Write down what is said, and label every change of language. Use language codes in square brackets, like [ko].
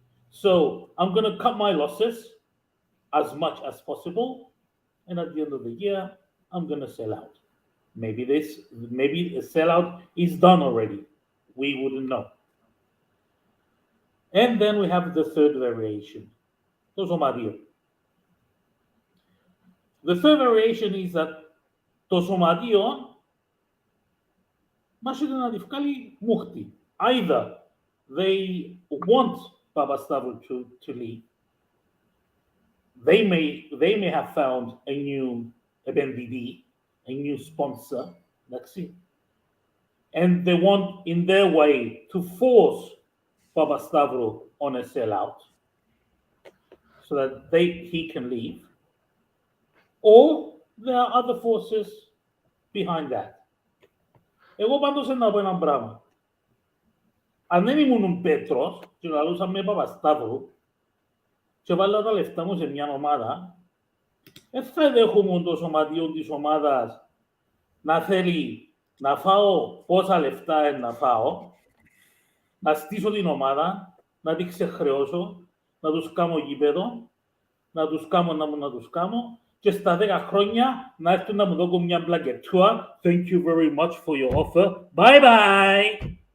[en] So I'm going to cut my losses as much as possible. And at the end of the year, I'm going to sell out. Maybe a sellout is done already. We wouldn't know. And then we have the 3rd variation. The 3rd variation is that [el] το σωματείο μάχεται να τη βγάλει μούχτη. [en] Either they want Babastavo to leave. They may have found a new BNBD, a new sponsor. That's it. And they want, in their way, to force Babastavo on a sellout so that he can leave. Or there are other forces behind that. [el] Εγώ πάντως να πω έναν πράγμα. Αν δεν ήμουν Πέτρος και λαλούσα με Παπασταύρου και βάλα τα λεφτά μου σε μια ομάδα, δεν θα δέχομαι το σωματείο της ομάδας να θέλει να φάω πόσα λεφτά να φάω, να στήσω την ομάδα, να την ξεχρεώσω, να τους κάνω γήπεδο, να τους κάνω και στα 10 χρόνια να έρθουν να μου δώσουν μια μπλακετούα. [en] Thank you very much for your offer. Bye bye.